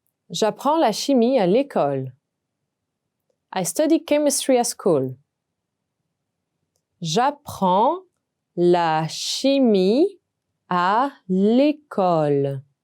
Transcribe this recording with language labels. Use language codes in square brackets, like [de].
[fr] J'apprends la chimie à l'école. [en] I study chemistry at school. [fr] J'apprends la chimie à l'école.